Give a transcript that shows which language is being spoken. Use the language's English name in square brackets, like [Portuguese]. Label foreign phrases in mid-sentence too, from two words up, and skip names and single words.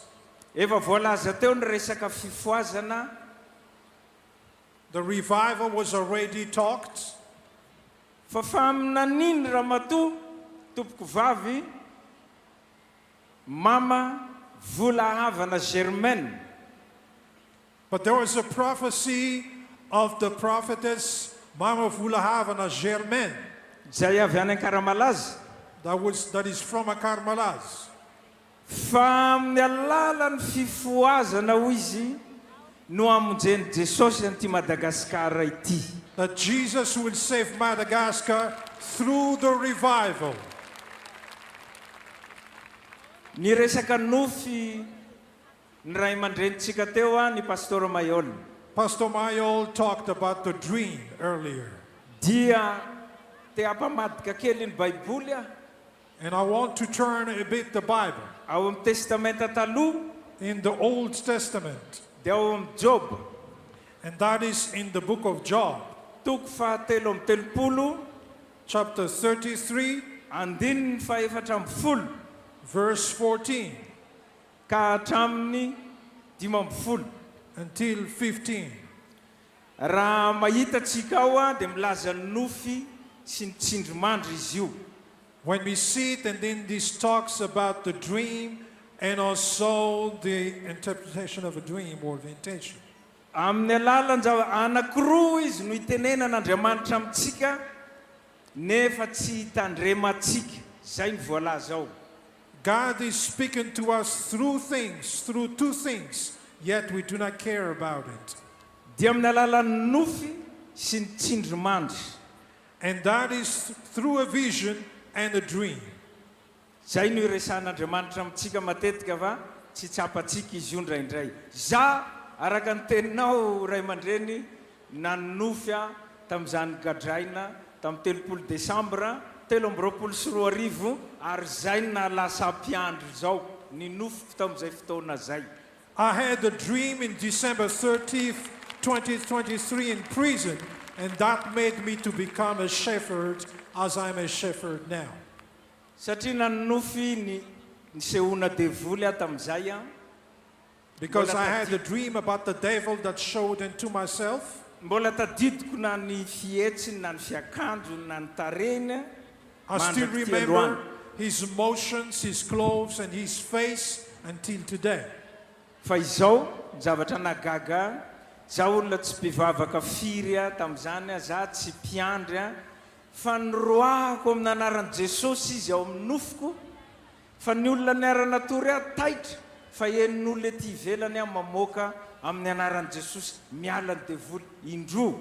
[Malagasy] efa voalaza teo ny resaka fifoazana. [English] The revival was already talked. [Malagasy] Fa faminaniny ramatoa tompoko vavy mama Volahavana Germaine. [English] But there was a prophecy of the prophetess Mama Volahavana Germaine. [Malagasy] Zay avy any Karamalaza. [English] That is from a Karmalaz. [Malagasy] Fa amin'ny alalan'ny fifoazana ho izy no amonjeny Jesosy an'ity Madagasikara ity. [English] That Jesus will save Madagascar through the revival. [Malagasy] Ny resaka nofy ny ray aman-drenitsika teo a ny Pastor Mayol. [English] Pastor Mayol talked about the dream earlier. [Malagasy] Dia te apamadika kely ny Baiboly a. [English] And I want to turn a bit the Bible. [Malagasy] Ao amin'ny testamenta taloha. [English] In the Old Testament. [Malagasy] Dia ao amin'ny Job. [English] And that is in the book of Job. [Malagasy] toko fahatelo amby telopolo [English] chapter 33 [Malagasy] andininy faefatra amby folo [English] verse 14 [Malagasy] ka hatramin'ny 5 amby folo [English] until 15. [Malagasy] raha mahita tsika ao a dia milaza ny nofy sy ny tsindrimandry izy io. [English] When we see it, and then this talks about the dream and also the interpretation of a dream or the intention. [Malagasy] Amin'ny alalan'izao anankiroa izy no itenenan'Andriamanitra amintsika nefa tsy hitandremantsika. Zay ny voalaza ao. [English] God is speaking to us through two things, yet we do not care about it. [Malagasy] Dia amin'ny alalan'ny nofy sy ny tsindrimandry. [English] And that is through a vision and a dream. [Malagasy] Zay no iresan'Andriamanitra amintsika matetika va tsy tsapatsika izy io ndraindray. Za araka ny teninao ray aman-dreny nanofy tamin'izany gadraina tamin'ny 30 Desambra 2024 ary zay na lasa mpiandry zao ny nofiko tamin'izay fotoana zay. [English] I had a dream in December 30th, 2023 in prison, and that made me to become a shepherd as I'm a shepherd now. [Malagasy] Satria nanofy ny sehoana devoly tamin'izay [English] because I had a dream about the devil that showed into myself. [Malagasy] Mbola tadidiko na ny fihetsiny na ny fiakanjo na ny tareny. [English] I still remember his emotions, his clothes, and his face until today. [Malagasy] Fa izao zavatra nagaga za olona tsy mpivavaka firy tamin'izany za tsy mpiandry fa nyroahako amin'ny anaran'i Jesosy izy ao amin'ny nofiko fa ny olona niara-natory taitra fa enin'olona ety ivelany mamoaka amin'ny anaran'i Jesosy miala ny devoly indroa.